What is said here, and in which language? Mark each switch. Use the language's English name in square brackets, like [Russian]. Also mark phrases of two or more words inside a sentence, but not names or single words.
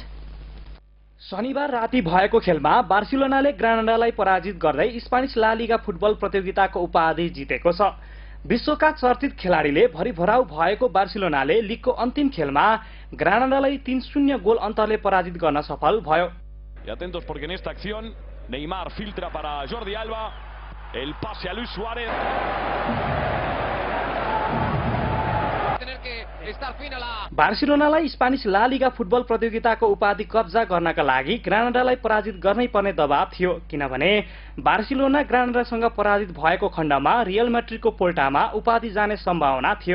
[Nepali] शनिबार राति भएको खेलमा बार्सिलोनाले ग्रानाडालाई पराजित गर्दै स्पेनिश लालिगा फुटबल प्रतियोगिताको उपाधि जितेको छ। विश्वका चर्चित खेलाडीले भरिभराउ भएको बार्सिलोनाले लीगको अन्तिम खेलमा ग्रानाडालाई 3-0 गोल अन्तरले पराजित गर्न सफल भयो। [Spanish] Y atentos porque en esta acción Neymar filtra para Jordi Alba, el pase a Luis Suárez. [Nepali] बार्सिलोनालाई स्पेनिश लालिगा फुटबल प्रतियोगिताको उपाधि कब्जा गर्नका लागि ग्रानाडालाई पराजित गर्नै पर्ने दबाव थियो, किनभने बार्सिलोना ग्रानाडासँग पराजित भएको खण्डमा रियल मैड्रिडको पोल्टामा उपाधि जाने सम्भावना थियो।